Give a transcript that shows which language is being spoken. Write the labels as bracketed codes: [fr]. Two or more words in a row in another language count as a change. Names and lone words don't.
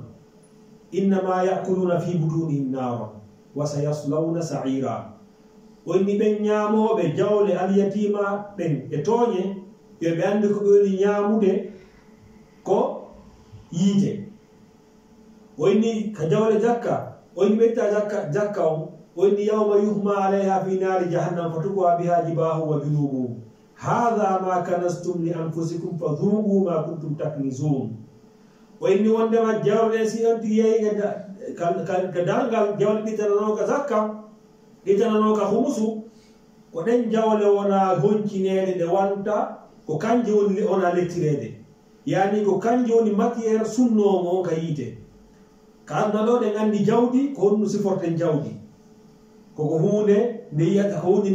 [ar] إنما يأكلون في بطونهم نارا وسيصلون سعيرا [ff] wonni ɓen ñaamoɓe jawle alyatima ɓen e tooñe yo ɓe andi ko ɓe woni ñaamude ko yiite wonni ka jawle jakka wonni ɓetta jakka on wonni [ar] يوم يحمى عليها في نار جهنم فتكوى بها جباههم وجنوبهم هذا ما كنزتم لأنفسكم فذوقوا ما كنتم تكنزون [ff] wonni wondema jawle si on tigi yeyi ka dalgal jawle ɗitananoka zakka ɗitananoka humusu ko ɗen jawle wona honcinede ɗe wanta ko kanje woni wona lettirede yani ko kanje woni matiére sunnomo ka yiite ka aduna ɗo ɗen andi jawdi ko honno siforten jawdi koko hunde nde yiyata ko hunde